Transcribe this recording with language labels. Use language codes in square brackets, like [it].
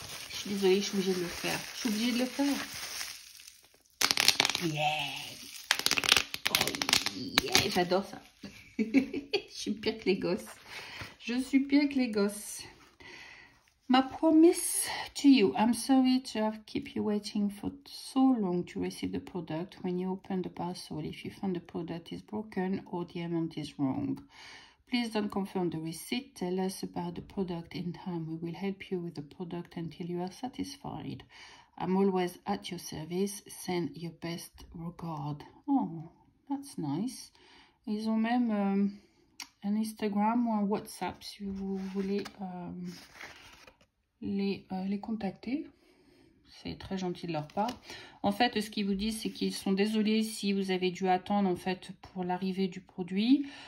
[fr] Je suis désolée, je suis obligée de le faire. Je suis obligée de le faire. [en] Yeah! Oh yeah! [fr] J'adore ça. Je suis pire que les gosses. Je suis pire que les gosses. [en] My promise to you. I'm sorry to have kept you waiting for so long to receive the product. When you open the parcel, if you find the product is broken or the amount is wrong, please don't confirm the receipt. Tell us about the product in time. We will help you with the product until you are satisfied. I'm always at your service. Send your best regard. Oh, that's nice. [fr] Ils ont même un Instagram ou un WhatsApp si vous voulez les contacter. C'est très gentil de leur part. En fait, ce qu'ils vous disent, c'est qu'ils sont désolés si vous avez dû attendre en fait pour l'arrivée du produit.